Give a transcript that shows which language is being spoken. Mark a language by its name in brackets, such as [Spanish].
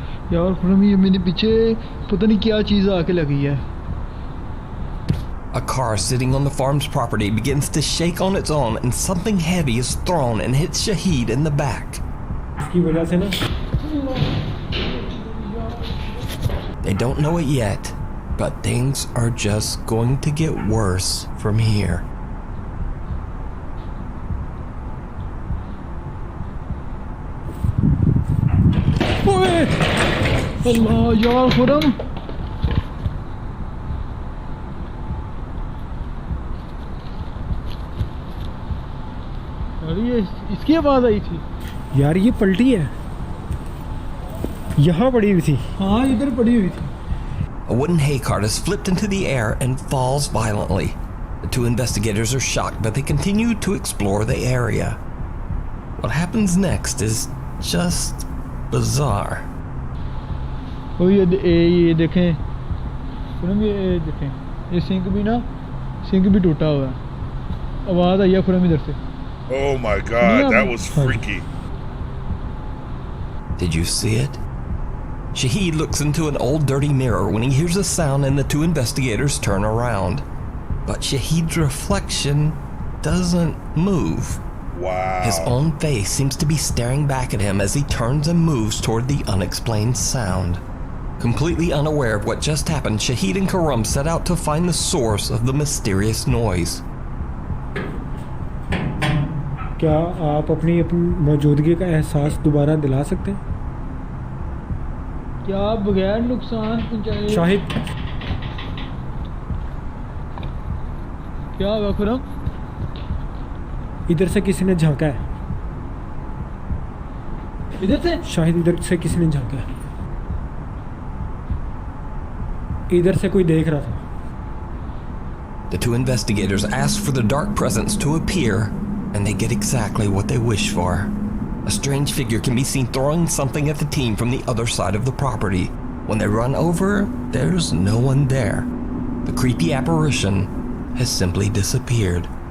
[Hindi] यार खुरम ये मेरे पीछे पता नहीं क्या चीज़ आके लगी है। [English] A car sitting on the farm's property begins to shake on its own and something heavy is thrown and hits Shahid in the back. [Hindi] इसकी वजह से ना [English] They don't know it yet, but things are just going to get worse from here. [Hindi] अल्लाह यार खुरम यार ये इसकी आवाज़ आई थी। यार ये पलटी है, यहाँ पड़ी हुई थी। हाँ इधर पड़ी हुई थी। [English] A wooden hay cart is flipped into the air and falls violently. The 2 investigators are shocked, but they continue to explore the area. What happens next is just bizarre. [Hindi] ओ ये देखें खुरम ये देखें ये सिंक भी टूटा हुआ है। आवाज़ आई है खुरम इधर से। [English] Oh my god, that was freaky. Did you see it? Shahid looks into an old dirty mirror when he hears a sound and the 2 investigators turn around. But Shahid's reflection doesn't move. Wow. His own face seems to be staring back at him as he turns and moves toward the unexplained sound. Completely unaware of what just happened, Shahid and Khurram set out to find the source of the mysterious noise. [Hindi] क्या आप अपनी मौजूदगी का एहसास दोबारा दिला सकते हैं? क्या बगैर नुकसान पहुंचाए? शाहिद क्या हुआ खुरम? इधर से किसी ने झांका है। इधर से? शाहिद इधर से किसी ने झांका है। इधर से कोई देख रहा था। [English] The 2 investigators ask for the dark presence to appear, and they get exactly what they wish for. A strange figure can be seen throwing something at the team from the other side of the property. When they run over, there's no one there. The creepy apparition has simply disappeared.